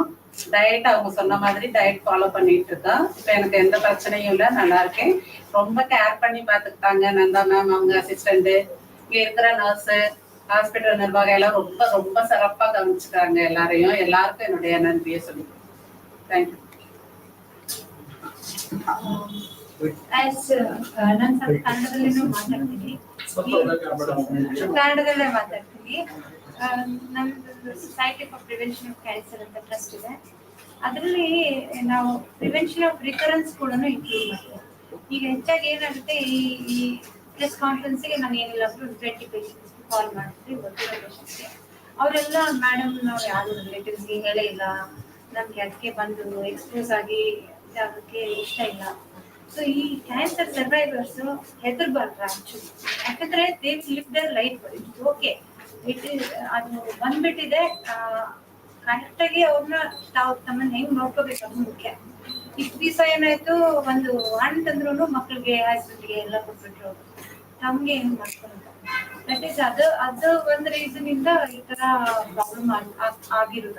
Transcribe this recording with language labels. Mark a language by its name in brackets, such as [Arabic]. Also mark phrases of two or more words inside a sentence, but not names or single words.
[Tamil] டயட் அவங்க சொன்ன மாதிரி [English] diet follow [Tamil] பண்ணிட்டு இருக்கோம். இப்போ எனக்கு எந்த பிரச்சனையும் இல்லை, நல்லா இருக்கேன். ரொம்ப கேர் பண்ணி பார்த்துக்கிட்டாங்க நந்தா மேம், அவங்க அசிஸ்டண்ட்டு, இங்கே இருக்கிற நர்ஸு, ஹாஸ்பிட்டல் நிர்வாகம் எல்லாம் ரொம்ப ரொம்ப சிறப்பாக கவனிச்சுட்டாங்க எல்லாரையும். எல்லாருக்கும் என்னுடைய நன்றியை சொல்லிக்கிறேன். தேங்க்யூ. [Kannada] ನಾನು ಕನ್ನಡದಲ್ಲೇ ಮಾತಾಡ್ತೀನಿ. ನಮ್ದು ಸೊಸೈಟಿ ಫಾರ್ ಪ್ರಿವೆನ್ಷನ್ ಆಫ್ ಕ್ಯಾನ್ಸರ್ ಅಂತ ಟ್ರಸ್ಟ್ ಇದೆ. ಅದರಲ್ಲಿ ನಾವು [English] prevention of recurrence [Kannada] ಕೂಡ ಇನ್ಕ್ಲೂಡ್ ಮಾಡ್ತೀವಿ. ಈಗ ಹೆಚ್ಚಾಗಿ ಏನಾಗುತ್ತೆ, ಈ [English] press conferenceಗೆ [Kannada] ನಾನು ಏನಿಲ್ಲ ಒಂದು 20 [English] patients call [Kannada] ಮಾಡ್ತೀವಿ, ಗೊತ್ತಿರೋ ಪೇಷಂಟ್ಸ್ಗೆ. ಅವರೆಲ್ಲ ಮೇಡಮ್ ನಾವು ಯಾರು ರಿಲೇಟಿವ್ಸ್ಗೆ ಹೇಳೇ ಇಲ್ಲ, ನಮ್ಗೆ ಅದಕ್ಕೆ ಬಂದು ಎಕ್ಸ್ಪೋಸ್ ಆಗಿ ಅದಕ್ಕೆ ಇಷ್ಟ ಇಲ್ಲ. ಸೊ ಈ [English] cancer survivors [Kannada] ಹೆದರ್ಬಾರ್ದು ಆಕ್ಚುಲಿ. [English] ಯಾಕಂದ್ರೆ they live their life, it's okay. [Kannada] ಅದು ಬಂದ್ಬಿಟ್ಟಿದೆ, ಕರೆಕ್ಟಾಗಿ ಅವ್ರನ್ನ ತಮ್ಮನ್ನ ಹೆಂಗ್ ನೋಡ್ಕೋಬೇಕು ಅದು ಮುಖ್ಯ. ಇಷ್ಟು ದಿವಸ ಏನಾಯ್ತು, ಒಂದು ಹಣ್ಣು ತಂದ್ರು ಮಕ್ಳಿಗೆ ಹಾಸ್ಪಿಟ್ಲಿಗೆ ಎಲ್ಲ ಕೊಟ್ಬಿಟ್ರು, ನಮ್ಗೆ ಹೆಂಗ್ ಮಾಡ್ಕೊಂಡು [English] that is [Kannada] ಅದು ಒಂದು ರೀಸನ್ ಇಂದ ಈ ತರ ಪ್ರಾಬ್ಲಮ್ ಆಗಿರೋದು.